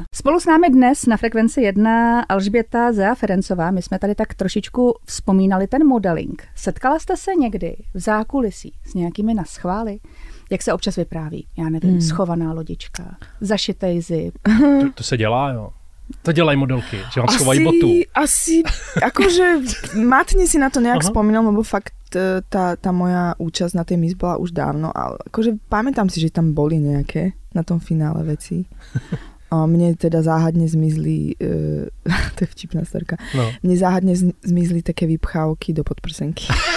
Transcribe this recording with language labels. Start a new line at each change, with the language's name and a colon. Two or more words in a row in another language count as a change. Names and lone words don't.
Czech: Spolu s námi dnes na Frekvenci 1 Alžběta Zea Ferencová. My jsme tady tak trošičku vzpomínali ten modeling. Setkala jste se někdy v zákulisí s nějakými naschvály? Jak se občas vypráví? Já nevím, schovaná lodička, zašitej zip. To se dělá, jo. To dělají modelky, že vám schovají botu.
Slovak: Asi, akože matne si na to nejak spomínal, lebo fakt tá moja účasť na tej Miss bola už dávno, ale akože pamätám si, že tam boli nejaké na tom finále veci. A mne teda záhadne zmizli, to je vtipná storka, mne záhadne zmizli také vypchávky do podprsenky.